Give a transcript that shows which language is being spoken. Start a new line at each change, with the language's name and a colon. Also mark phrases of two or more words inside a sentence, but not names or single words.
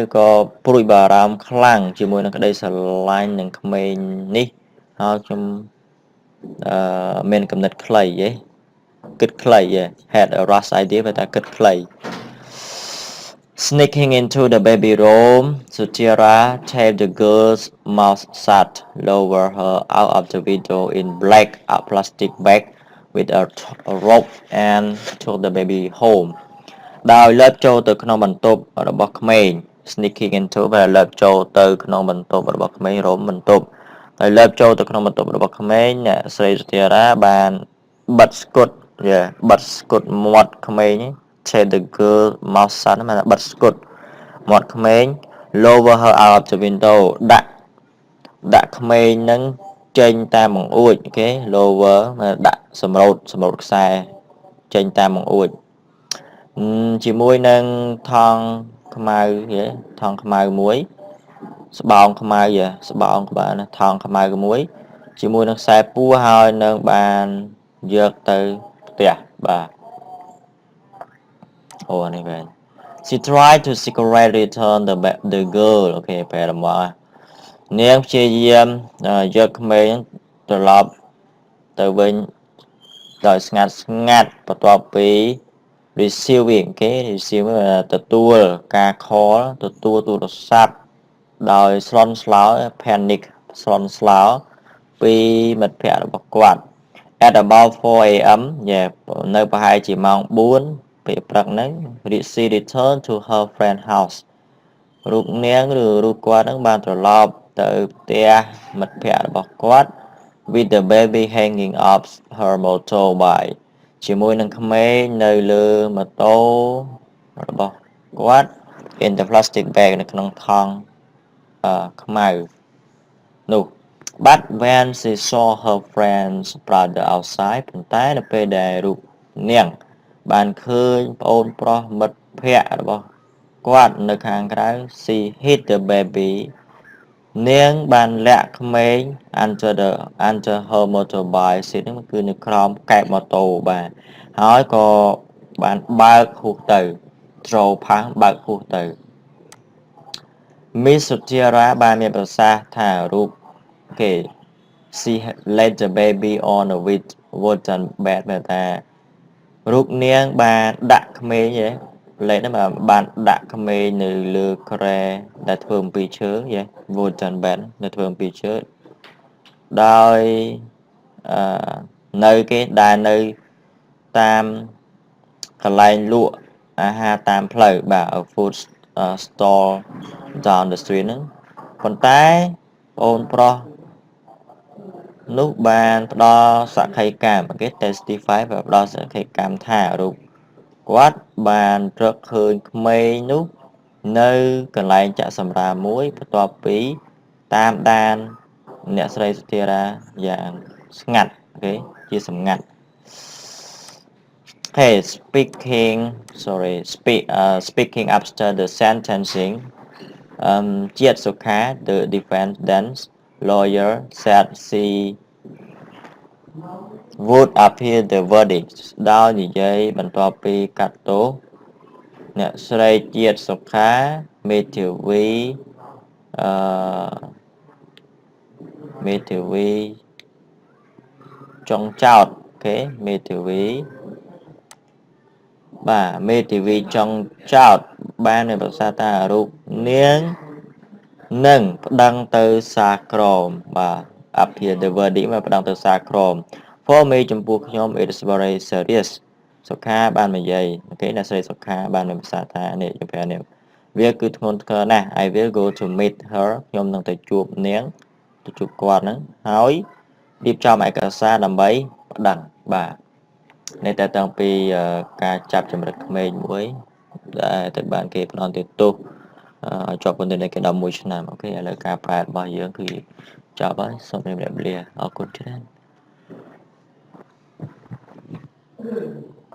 Khmer: ក៏ព្រួយបារម្ភខ្លាំងជាមួយនឹងក្តីស្រឡាញ់នឹងក្មេងនេះហើយខ្ញុំមានកំណត់ខ្លីគិតខ្លី
English: had a rush idea
Khmer: តែគិតខ្លី
English: Sneaking into the baby room, Suthira taped the girl's mouth shut, lowered her out of the window in black plastic bag with a rope and took the baby home.
Khmer: ដោយលើកចូលទៅក្នុងបន្ទប់របស់ក្មេង
English: Sneaking into
Khmer: បែរលើកចូលទៅក្នុងបន្ទប់របស់ក្មេងរោមបន្ទប់ ហើយលើកចូលទៅក្នុងបន្ទប់របស់ក្មេងអ្នកស្រី Suthira បានបិទស្គត់មាត់ក្មេង
English: Take the girl mouth shut
Khmer: មកបិទស្គត់មាត់ក្មេង
English: lower her out of the window
Khmer: ដាក់ក្មេងហ្នឹងចេញតាមបង្អួចអូខេ lower មកដាក់សម្រូតខ្សែចេញតាមបង្អួចជាមួយនឹងថង់ខ្មៅមួយស្បោងខ្មៅក្បាលណាថង់ខ្មៅមួយជាមួយនឹងខ្សែពួរហើយនឹងបានយកទៅផ្ទះបាទ អូនេះវិញ
English: She tried to secretly return the girl
Khmer: អូខេបែរមកនាងព្យាយាមយកក្មេងត្រឡប់ទៅវិញដោយស្ងាត់បន្ទាប់ពី receiving គេ ទទួលការ call ទទួលទូរស័ព្ទដោយស្លន់ ស្លោ panic ស្លន់ស្លោពីមិត្តភ័ក្តិរបស់គាត់
English: at about 4 am
Khmer: នៅប្រហែលជាម៉ោង4ពេលព្រឹកហ្នឹង
English: she returned to her friend house
Khmer: រូបនាងឬ រូបគាត់ហ្នឹងបានត្រឡប់ទៅផ្ទះមិត្តភ័ក្តិរបស់គាត់
English: with the baby hanging off her motorbike
Khmer: ជាមួយនឹងក្មេង នៅលើម៉ូតូរបស់គាត់
English: in the plastic bag
Khmer: នៅក្នុងថង់ខ្មៅនោះ
English: but when she saw her friend's brother outside
Khmer: ប៉ុន្តែនៅពេលដែលរូបនាងបានឃើញប្អូនប្រុសមិត្តភ័ក្តិរបស់គាត់នៅខាងក្រៅ
English: she hid the baby
Khmer: នាងបានលាក់ក្មេង
English: under her motorbike seat
Khmer: ហ្នឹងគឺនៅក្រោមកែបម៉ូតូបាទហើយក៏បានបើកហួសទៅ
English: drove past
Khmer: បើកហួសទៅ Miss Sutira បានមានប្រសាសន៍ថារូបគេ
English: she let the baby on a wooden bed
Khmer: មែនថារូបនាងបានដាក់ក្មេងហ៎លេខហ្នឹងបានដាក់ក្មេងនៅលើគ្រែដែលធ្វើអំពីឈើយេ
English: wooden bed
Khmer: នៅធ្វើអំពីឈើដោយ នៅគេដែលនៅតាមកន្លែងលក់អាហារតាមផ្លូវបាទ
English: food stall down the street
Khmer: ហ្នឹង ប៉ុន្តែបងអូនប្រុសនោះបានផ្ដល់សក្ខីកម្មគេ testify và ផ្ដល់ស ក្ខីកម្មថារូបគាត់បានរកឃើញក្មេងនោះនៅកន្លែងចាក់សម្រាមមួយបន្ទាប់ពីតាមដានអ្នកស្រីសុធារាយ៉ាងស្ងាត់អូខេជាសម្ងាត់
English: Hey speaking after the sentencing
Khmer: ជាតិសុខា
English: the defendant's lawyer said she would appeal the verdict
Khmer: ដោយនិយាយបន្ទាប់ពីកាត់ទោសអ្នកស្រីជាតិសុខាមេធាវីមេធាវីចុងចោតអូខេមេធាវីបាទមេធាវីចុងចោ តបានមានប្រសាសន៍ថារូបនាងនឹងប្តឹងទៅសាលក្រមបាទ
English: appeal the verdict
Khmer: មកប្តឹងទៅសាលក្រម
English: for me
Khmer: ចំពោះខ្ញុំ
English: it is very serious
Khmer: សុខាបាននិយាយអូខេអ្នកស្រីសុខាបានមានប្រសាសន៍ថានេះជំរាបនេះ វាគឺធ្ងន់ធ្ងរណាស់
English: I will go to meet her
Khmer: ខ្ញុំនឹងទៅជួបនាងទៅជួបគាត់ហ្នឹងហើយរៀបចំឯកសារដើម្បីប្តឹងបាទនេះតែតាំងពីការចាប់ចម្រិតក្មេងមួយដែលទៅបានគេផ្ដន្ទាទោសជាប់ពន្ធនាគារ11ឆ្នាំអូខេឥឡូវការប្រែរបស់យើងគឺចប់ហើយសូមជម្រាបលាអរគុណច្រើន